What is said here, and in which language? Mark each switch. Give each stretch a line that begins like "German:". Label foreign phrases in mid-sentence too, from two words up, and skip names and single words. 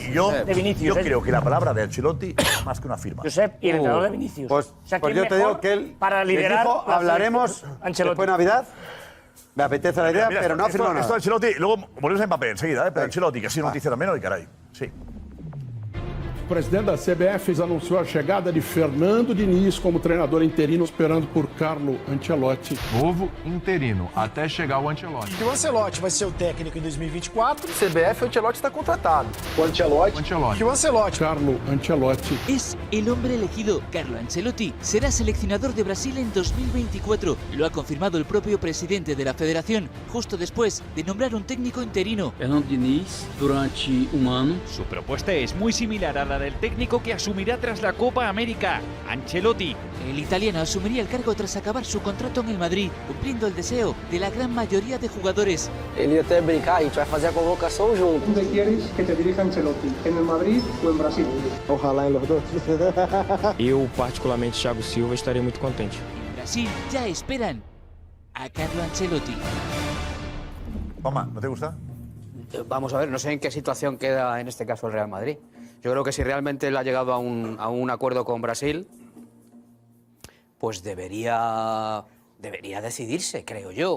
Spanish: Y yo, de Vinicius. yo creo que la palabra de Ancelotti es más que una firma. Josep, y el entrenador de Vinicius. Pues, O sea, pues ¿quién yo te mejor digo que él para les liderar dijo, la hablaremos selección? Ancelotti. después de Navidad. Me apetece la idea, Mira, pero no ha esto, firmado esto nada. Ancelotti, luego volvemos a Mbappé enseguida, pero Ancelotti, que ha sido noticia también hoy, caray. Sí.
Portuguese: O presidente da CBF anunciou a chegada de Fernando Diniz como treinador interino, esperando por Carlo Ancelotti. Novo interino, até chegar o Ancelotti. Que o Ancelotti vai ser o técnico em 2024. CBF, o Ancelotti está contratado. O Ancelotti. Ancelotti. Que o Ancelotti. Carlo Ancelotti.
Spanish: Es el hombre elegido. Carlo Ancelotti será seleccionador de Brasil en 2024. Lo ha confirmado el propio presidente de la federación, justo después de nombrar un técnico interino. Fernando Diniz, durante un año. Su propuesta es muy similar a la del técnico que asumirá tras la Copa América, Ancelotti. El italiano asumiría el cargo tras acabar su contrato en el Madrid, cumpliendo el deseo de la gran mayoría de jugadores.
Portuguese: Ele ia até brincar, a gente vai fazer a convocação junto.
Spanish: ¿Dónde quieres que te dirija Ancelotti? ¿En el Madrid o en Brasil?
Portuguese: Ojalá em los dois. Eu, particularmente, Thiago Silva, estaria muito contente.
Spanish: En Brasil ya esperan a Carlo Ancelotti. Juanma, ¿no te gusta? Vamos a ver, no sé en qué situación queda en este caso el Real Madrid. Yo creo que si realmente él ha llegado a un acuerdo con Brasil, pues debería decidirse, creo yo.